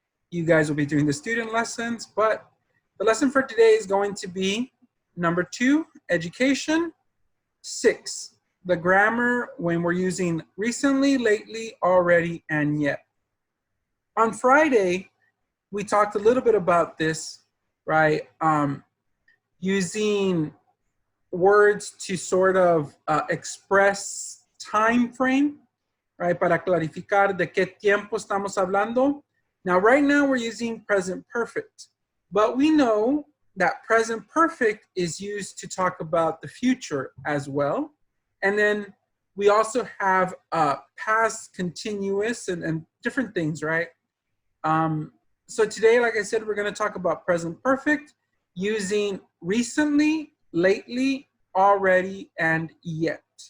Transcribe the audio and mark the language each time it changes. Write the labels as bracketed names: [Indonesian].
[English] You guys will be doing the student lessons, but the lesson for today is going to be number 2, Education, 6, the grammar when we're using recently, lately, already, and yet. On Friday, we talked a little bit about this, right? Using words to sort of express time frame, right? [Spanish] Para clarificar de qué tiempo estamos hablando. [English] Now, right now we're using present perfect, but we know that present perfect is used to talk about the future as well. And then we also have past continuous and different things, right? So today, like I said, we're going to talk about present perfect using recently, lately, already, and yet.